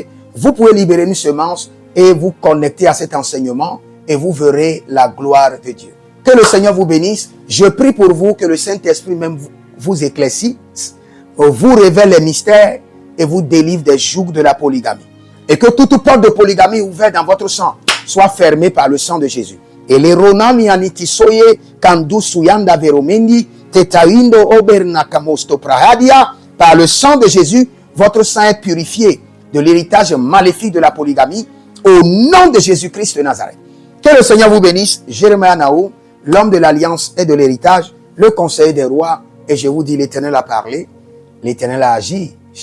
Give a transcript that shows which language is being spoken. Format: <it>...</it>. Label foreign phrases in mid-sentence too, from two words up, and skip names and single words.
<fr>Vous pouvez libérer une semence et vous connecter à cet enseignement et vous verrez la gloire de Dieu. Que le Seigneur vous bénisse. Je prie pour vous que le Saint-Esprit même vous éclaircisse, vous révèle les mystères et vous délivre des jougs de la polygamie. Et que toute porte de polygamie ouverte dans votre sang soit fermée par le sang de Jésus. Et les ronami anitisoye kandu suyanda veromendi tetaindo obernakamosto prahadia. Par le sang de Jésus, votre sang est purifié de l'héritage maléfique de la polygamie au nom de Jésus-Christ de Nazareth. Que le Seigneur vous bénisse. Jérémie Naou, l'homme de l'alliance et de l'héritage, le conseiller des rois. Et je vous dis, l'Éternel a parlé, l'Éternel a agi.</fr>